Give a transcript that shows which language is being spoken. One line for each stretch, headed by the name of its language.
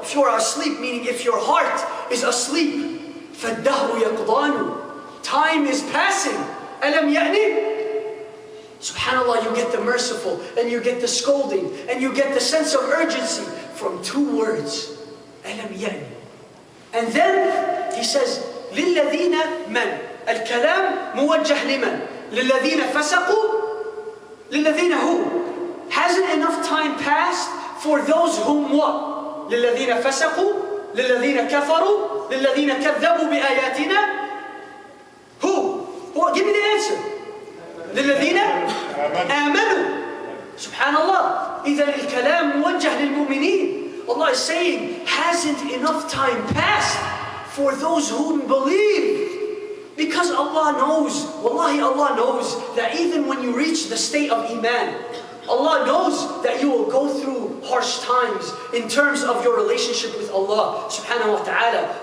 English: If you are asleep, meaning if your heart is asleep,
Arabic: فَالدَّهْرُ يَقْضَانُ.
English: Time is passing.
Arabic: أَلَمْ يَأْنِ.
English: Subhanallah, you get the merciful, and you get the scolding, and you get the sense of urgency from two words.
Arabic: أَلَمْ يَأْنِ.
English: And then he says,
Arabic: للذين من الكلام موجه لمن للذين فسقوا للذين
English: who hasn't enough time passed for those whom what
Arabic: للذين فسقوا للذين كفروا للذين كذبوا بآياتنا
English: who give me the answer
Arabic: للذين آمنوا سبحان الله إذا الكلام موجه للمؤمنين.
English: Allah is saying, hasn't enough time passed for those who believe. Because Allah knows, wallahi Allah knows, that even when you reach the state of Iman, Allah knows that you will go through harsh times in terms of your relationship with Allah subhanahu wa ta'ala.